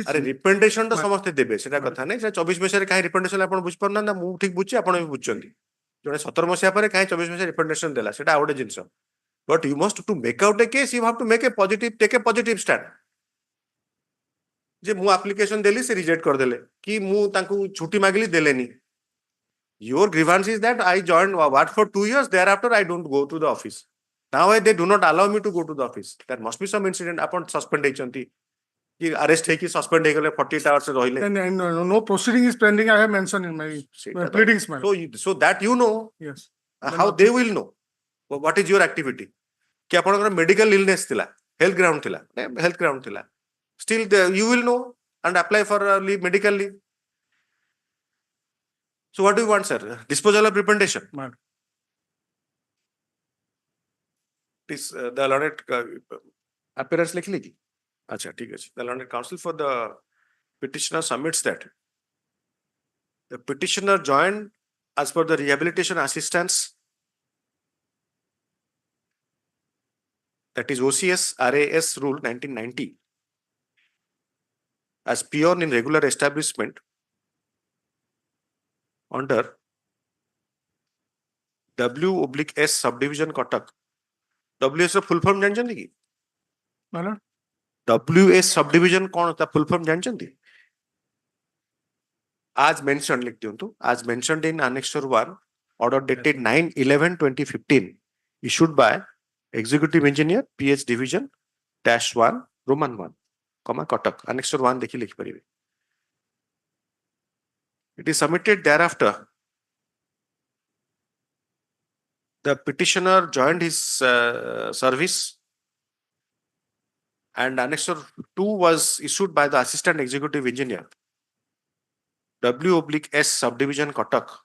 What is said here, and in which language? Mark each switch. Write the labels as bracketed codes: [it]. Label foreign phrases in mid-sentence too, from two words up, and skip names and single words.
[or] ଆରେ ରିପ୍ରେଜେଣ୍ଟେସନ ତ ସମସ୍ତେ ଦେବେ ସେଟା କଥା ନାହିଁ। 24 ମସିହାରେ କାହିଁ ରିପ୍ରେଜେଣ୍ଟେସନ ଆପଣ ବୁଝିପାରୁନାହାନ୍ତି? ମୁଁ ଠିକ ବୁଝୁଛି ଆପଣ ବି ବୁଝୁଛନ୍ତି। ଜଣେ 17 ମସିହା ପରେ କାହିଁ 24 ମସିହା ରିପ୍ରେଜେଣ୍ଟେସନ ଦେଲା ସେଟା ଆଉ ଗୋଟେ ଜିନିଷ। [en] But you must to make out a case you have to make a positive take a positive stand. [or] ଯେ ମୁଁ ଆପ୍ଲିକେସନ ଦେଲି ସେ ରିଜେକ୍ଟ କରିଦେଲେ କି ମୁଁ ତାଙ୍କୁ ଛୁଟି ମାଗିଲି ଦେଲେନି। [en] Your grievance is that I joined what for 2 years thereafter I don't go to the office. Now they do not allow me to go to the office. There must be some incident. Upon suspend [or] ହେଇଛନ୍ତି କି arrest ହେଇକି suspend ହେଇଗଲେ 48 hours ରହିଲେ। [en] No proceeding is pending. I have mentioned in my pleadings. So that you know. Yes. How they will know what is your activity? [or] कि ଆପଣଙ୍କର [en] medical illness [or] ଥିଲା, [en] health ground [or] ଥିଲା, [en] health ground [or] ଥିଲା. [en] Still you will know and apply for leave, medical leave. So what do you want, sir? Disposal of representation. This the learned appearance [hi] लिख ली? अच्छा ठीक है। [en] The learned counsel for the petitioner submits that the petitioner joined as per the rehabilitation assistance, that is OCS RAS rule 1990, as peon in regular establishment under W/S subdivision Kotak. [or] WS ର [en] full form [or] ଜାଣିଛନ୍ତି କି? [en] WS subdivision [or] କଣ ତା [en] full form [or] ଜାଣିଛନ୍ତି? [en] As mentioned [hi] लिख दियंतु, [en] as mentioned in Annexure 1, order dated 9/11/2015, issued by Executive Engineer PH Division -1 Roman 1, Kotak. [hi] Annexure 1 देखिए लिख परिवे. [en] It is submitted thereafter. The petitioner joined his service and Annexure 2 was issued by the Assistant Executive Engineer W/S subdivision Kotak.